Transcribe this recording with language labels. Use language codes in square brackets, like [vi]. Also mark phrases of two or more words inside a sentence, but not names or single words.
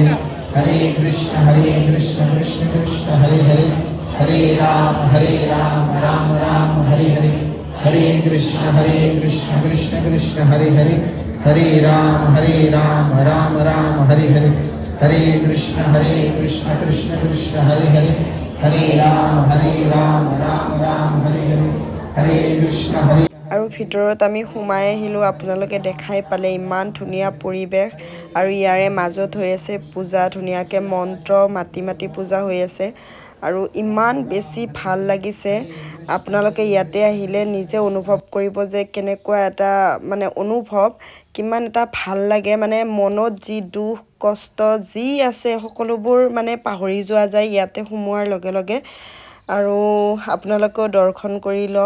[sa] Hare Krishna Krishna Krishna Hare Hare Hare Ram Ram Hare Hare Hare Krishna Krishna Krishna Hare Hare Hare Ram Ram Hare Hare Hare Krishna Krishna Krishna Hare Hare Hare Ram Ram Hare Hare Hare Krishna [as] আৰু ভিতৰত আমি সোমাই আহিলোঁ আপোনালোকে দেখাই পালে ইমান ধুনীয়া পৰিৱেশ আৰু ইয়াৰে মাজত হৈ আছে পূজা ধুনীয়াকৈ মন্ত্ৰ মাতি মাতি পূজা হৈ আছে আৰু ইমান বেছি ভাল লাগিছে আপোনালোকে ইয়াতে আহিলে নিজে অনুভৱ কৰিব যে কেনেকুৱা এটা মানে অনুভৱ কিমান এটা ভাল লাগে মানে মনত যি দুখ কষ্ট যি আছে সকলোবোৰ মানে পাহৰি যোৱা যায় ইয়াতে সোমোৱাৰ লগে লগে আৰু আপোনালোকেও দৰ্শন কৰি লওক